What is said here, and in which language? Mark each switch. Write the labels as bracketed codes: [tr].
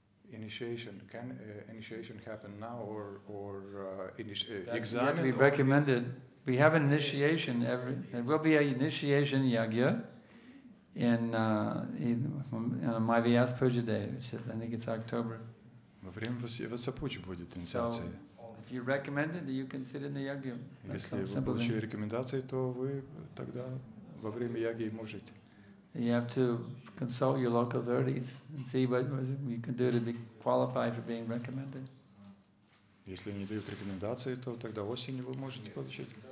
[en] Initiation, can initiation happen now or exam? Yet to be recommended. We have an initiation there will be an initiation yagya in my Vyas Puja Day, which is, I think it's October. [ru] Во время Васапуджи будет инициация. [en] If you recommend it, you can sit in the yagya. [ru] Если вы получили рекомендации, то вы тогда во время яги можете. [en] You have to consult your local authorities and see what you can do to be qualified for being recommended. [ru] Если не дают рекомендации, то тогда осенью вы можете получить.